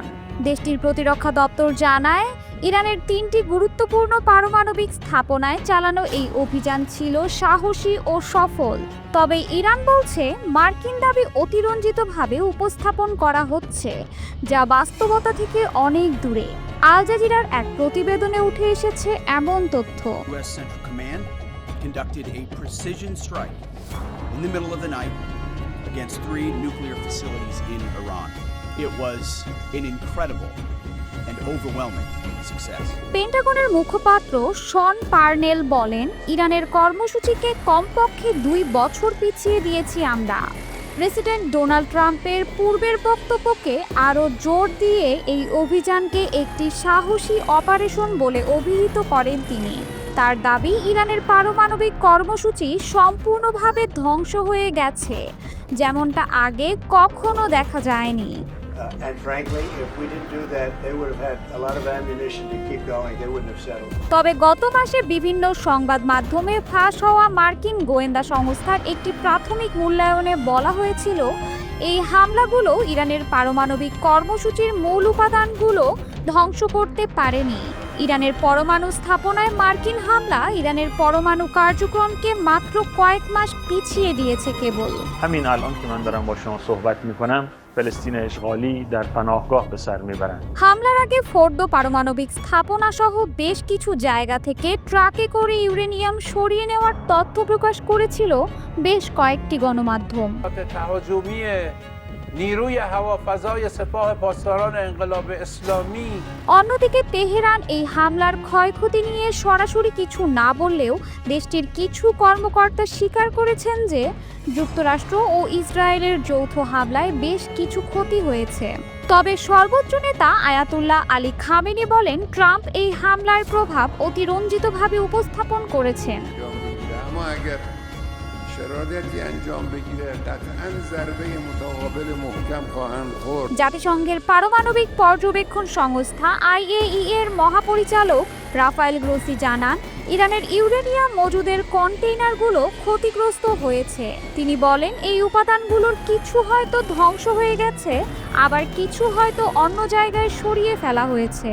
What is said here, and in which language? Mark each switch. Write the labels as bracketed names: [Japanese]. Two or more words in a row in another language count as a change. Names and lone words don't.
[Bangla] দেশটির প্রতিরক্ষা দপ্তর জানায়, ইরানের 3টি গুরুত্বপূর্ণ পারমাণবিক স্থাপনায় চালানো এই অভিযান ছিল সাহসী ও সফল। তবে ইরান বলছে মার্কিন দাবি অতিরঞ্জিতভাবে উপস্থাপন করা হচ্ছে, যা বাস্তবতা থেকে অনেক দূরে। আল জাজিরার এক প্রতিবেদনে উঠে এসেছে এমন তথ্য। [English] U.S. Central Command conducted a precision strike in the middle of the night against 3 nuclear facilities in Iran. It was an incredible and overwhelming success. [Bangla] পেন্টাগনের মুখপাত্র শন পার্নেল বলেন, ইরানের কর্মসূচিকে কমপক্ষে 2 বছর পিছিয়ে দিয়েছি আমরা। প্রেসিডেন্ট ডোনাল্ড ট্রাম্পের পূর্বের বক্তব্যকে আরও জোর দিয়ে এই অভিযানকে একটি সাহসী অপারেশন বলে অভিহিত করেন তিনি। তার দাবি, ইরানের পারমাণবিক কর্মসূচি সম্পূর্ণভাবে ধ্বংস হয়ে গেছে, যেমনটা আগে কখনো দেখা যায়নি। [English] And frankly, if we didn't do that, they would have had a lot of ammunition to keep going. They wouldn't have settled. [Bangla] তবে গত মাসে বিভিন্ন সংবাদ মাধ্যমে ফাঁস হওয়া মার্কিন গোয়েন্দা সংস্থার একটি প্রাথমিক মূল্যায়নে বলা হয়েছিল এই হামলাগুলো ইরানের পারমাণবিক কর্মসূচির মূল উপাদানগুলো ধ্বংস করতে পারেনি। ইরানের পরমাণু স্থাপনায় মার্কিন হামলা ইরানের পরমাণু কার্যক্রমকে মাত্র কয়েক মাস পিছিয়ে দিয়েছে কেবল। [Persian] همین الان که من دارم با شما صحبت میکنم فلسطین اشغالی در پناهگاه به سر میبرند. [Bangla] হামলার আগে ফোর্দো পারমাণবিক স্থাপনা সহ বেশ কিছু জায়গা থেকে ট্রাকে করে ইউরেনিয়াম সরিয়ে নেওয়ার তথ্য প্রকাশ করেছিল বেশ কয়েকটি গণমাধ্যম। [Persian] تهاجمی نیروی هوافضای سپاه پاسداران انقلاب اسلامی [Bangla] অন্যদিকে তেহরান এই হামলার ক্ষয়ক্ষতি নিয়ে সরাসরি কিছু না বললেও দেশটির কিছু কর্মকর্তা স্বীকার করেছেন যে যুক্তরাষ্ট্র ও ইসরায়েলের যৌথ হামলায় বেশ কিছু ক্ষতি হয়েছে। তবে সর্বোচ্চ নেতা আয়াতুল্লাহ আলী খামেনি বলেন ট্রাম্প এই হামলার প্রভাব অতিরঞ্জিতভাবে উপস্থাপন করেছেন। [Persian] شرارتی انجام بگیره قطعاً ضربه متقابل محکم خواهند خورد. [Bangla] জাতিসংঘের পারমাণবিক পর্যবেক্ষণ সংস্থা IAEA এর মহাপরিচালক রাফায়েল গ্রোসি জানান ইরানের ইউরেনিয়াম মজুদের কন্টেইনারগুলো ক্ষতিগ্রস্ত হয়েছে। তিনি বলেন এই উপাদানগুলোর কিছু হয়তো ধ্বংস হয়ে গেছে, আবার কিছু হয়তো অন্য জায়গায় সরিয়ে ফেলা হয়েছে।